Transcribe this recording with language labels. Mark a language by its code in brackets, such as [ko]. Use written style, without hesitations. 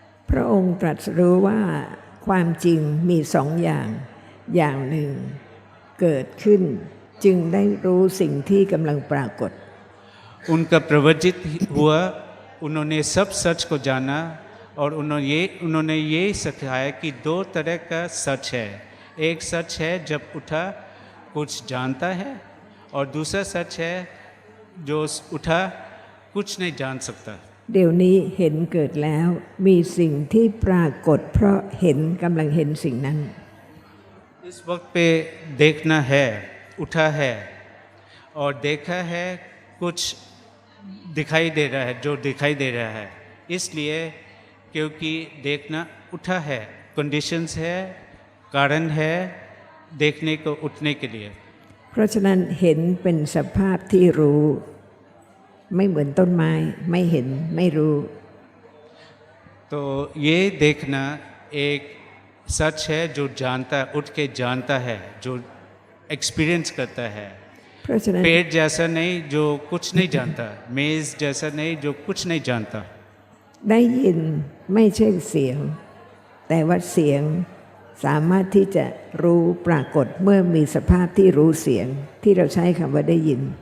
[th] พระองค์ตรัสรู้ว่าความจริงมีสองอย่าง อย่างหนึ่งเกิดขึ้นจึงได้รู้สิ่งที่กำลังปรากฏ [hi] उनका प्रवचित हुआ उन्होंने सब सच को जाना और उन्होंने ये सिखाया कि दो तरह का सच है एक सच है जब उठा कुछ जानता है और दूसरा सच है जो उठा कुछ नहीं जान सकता [th] เดี๋ยวนี้เห็นเกิดแล้วมีสิ่งที่ปรากฏเพราะเห็นกำลังเห็นสิ่งนั้น [hi] इस वक्त पे देखना है उठा है और देखा है कुछ दिखाई दे रहा है जो दिखाई दे रहा है इसलिए क्योंकि देखना उठा है कंडीशंस है कारण है देखने को उठने के लिए [th] เพราะฉะนั้นเห็นเป็นสภาพที่รู้ ไม่เหมือนต้นไม้ไม่เห็นไม่รู้ [hi] तो ये देखना एक सच है जो जानता उठ के जानता है, जो एक्सपीरियंस करता है। [th] เพราะฉะนั้น [hi] पेड़ जैसा नहीं जो कुछ नहीं जानता, मेज़ जैसा नहीं जो कुछ नहीं जानता। [th] ได้ยินไม่ใช่เสียง แต่ว่าเสียงสามารถที่จะรู้ปรากฏเมื่อมีสภาพที่รู้เสียงที่เราใช้คำว่าได้ยิน